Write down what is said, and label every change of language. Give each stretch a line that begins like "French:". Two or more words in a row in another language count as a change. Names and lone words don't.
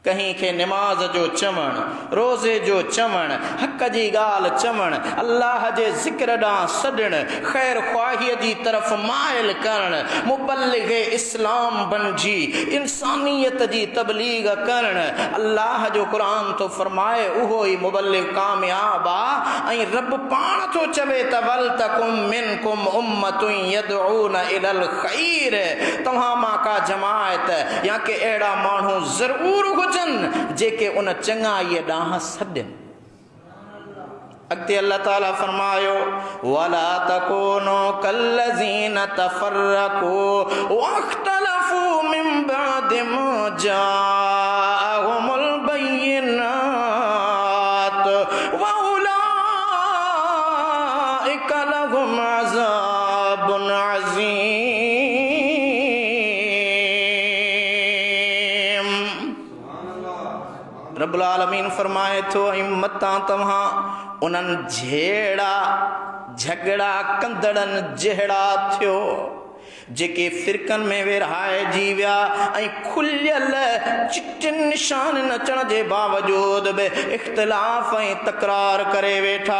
Sindhi: कहीं के नमाज जो चवण, रोज़े जो चवण, हक़ जी गाल चवण, अल्लाह जे ज़िक्र ॾांहुं सॾण, ख़ैर ख़्वाहीअ जी तरफ़ माइल करण, मुबल्लिग़ इस्लाम बणिजी इंसानियत जी तबलीग करण। अल्लाह जो क़ुरान तो फरमाए उहो ई मुबल्लिग़ कामयाब आ। ऐं रब पाण तो चवे त
Arabic: ولتكن منكم أمة يدعون إلى الخير,
Sindhi: तव्हां मां का जमायत या के अहिड़ा माण्हू ज़रूर जेके उन चङाईअ ॾांहुं सॾनि। अॻिते अल्लाह ताला फरमायो
Arabic: ولا تكونوا كالذين تفرقوا واختلفوا من بعد ما جاءهم البينات وأولئك لهم عذاب عظيم.
Sindhi: रब्बुल आलमीन फरमाए थो मतां तव्हां उन्हनि जहिड़ा झगड़ा कंदड़नि जहिड़ा थियो जेके फ़िरक़नि में विरहाइजी विया ऐं खुलियल चिटियुनि निशाननि अचण जे बावजूद बि इख़्तिलाफ़ ऐं तकरार करे वेठा।